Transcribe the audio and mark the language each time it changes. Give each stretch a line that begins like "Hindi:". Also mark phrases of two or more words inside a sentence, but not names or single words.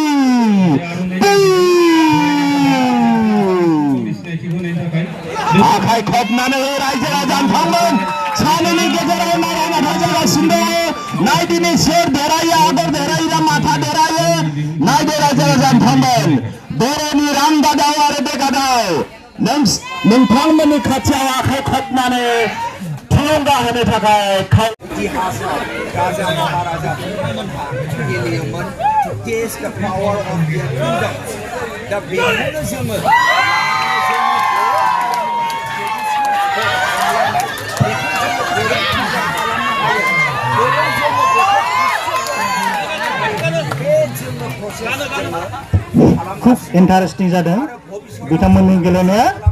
Bodo: आखाइ खबनानै हो रायजो राजा नोंथांमोन सानैनि गेजेराव नारा नाथा जागासिनो दङ नायदिनि सोर देरहायो आगर देरहायो ना माथा देरहायो नायदो रायजो राजा नोंथांमोन बर'नि रामदादाव आरो बेगादाव नोंथांमोननि खाथियाव आखाइ खबनानै थुलुंगा होनो थाखाय इतिहासाव राजा महाराजाफोरमोनहा गेलेयोमोन
English: to taste the power of their kingdom
Bodo: दा बेखौनो जोङो खूब इन्टारेस्टिं जादों बिथांमोननि गेलेनाया